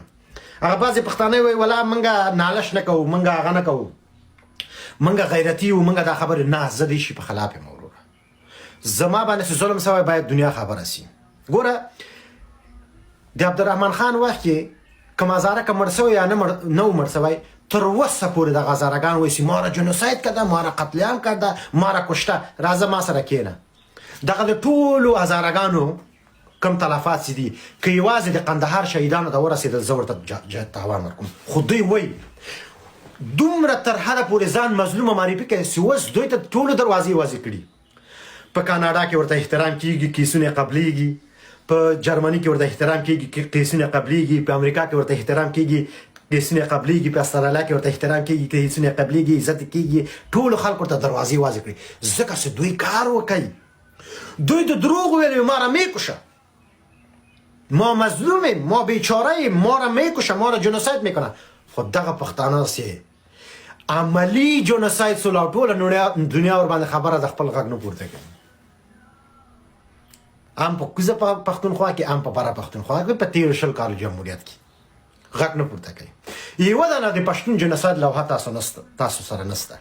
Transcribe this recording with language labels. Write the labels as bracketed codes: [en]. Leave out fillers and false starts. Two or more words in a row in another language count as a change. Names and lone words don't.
[ps] هغه بعضې پښتانه وایي ولا موږ نالش نه کوو، موږ هغه نه کوو، موږ غیرتي یو، موږ دا خبرې نه. زه د شي په خلاف یم وروره. زما باندې چې ظلم شوی باید دنیا خبره سي. ګوره د عبدالرحمن خان وخت کې کوم هزاره که مړ شوی یا نه و مړ شوی تر اوسه پورې دغه هزارهګان وایي چې [fa] ما را جنوساید کرده، ما را قتل عام کرده، ما را کشته، [ps] راځه ما سره کښېنه. دغه د ټولو هزارهګانو کم تلفات چې دي که یوازې د قندهار شهیدانو ته ورسېدل زه ورته تاوان ورکوم. خو دوی وایي دومره تر حده پورې ځان مظلومه معرفي کوي چې اوس دوی ته ټولو دروازې وازې کړي. په کاناډا کې ورته احترام کېږي، کیسونه قبلېږي. په جرمني کې ورته احترام کېږي، کیسونه قبلېږي. په امریکا کې ورته احترام کېږي، کیسونه قبلېږي. په استرالیا کې ورته احترام کېږي، کیسونه قبلېږي، عزت کېږي. ټولو خلکو ورته دروازې وازې کړي ځکه چې دوی کار وکوي. دوی د دروغ ویلي [fa] ما را میکشه، [ps] ما مظلوم یم، ما بیچاره یم، [fa] ما را میکشه، ما را جنوساید میکنه. [ps] خو دغه پښتانه چې عملي جنوساید سول او ټوله دنیا ورباندې خبره د خپل غږ نه پورته کوي. هم په کوزه پښتونخوا کې، هم په بره پښتونخوا کې، په 13 کال جمهوریت کې غږ نه پورته کوي. یوه دانه د پښتون جنوساید لوحه تاسو سره نشته.